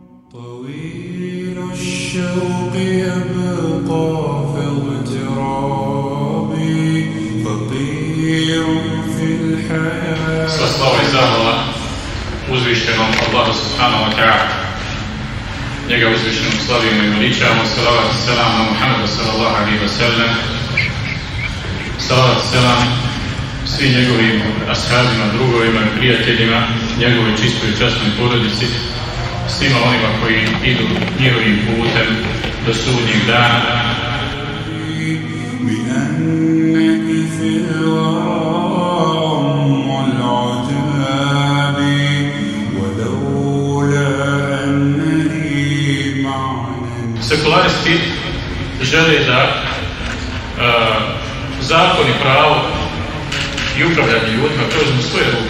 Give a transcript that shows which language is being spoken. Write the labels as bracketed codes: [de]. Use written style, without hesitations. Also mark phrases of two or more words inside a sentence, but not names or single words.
[ar] طويل الشوق يبقى في اغترابي فقير في الحياة. [bs] Sva slava i zahvala uzvišenom Allahu [ar] سبحانه وتعالى. [bs] Njega uzvišenom slavimo i veličamo. Salavat i selam na Muhammedu [ar] صلى الله عليه وسلم. [bs] Salavat i selam svim njegovim ashabima, drugovima i prijateljima, njegovoj čistoj i časnoj porodici, svima onima koji idu njihovim putem do sudnjeg dana. Sekularisti žele da zakon i pravo i upravljanje ljudima preuzmu svoje ruke.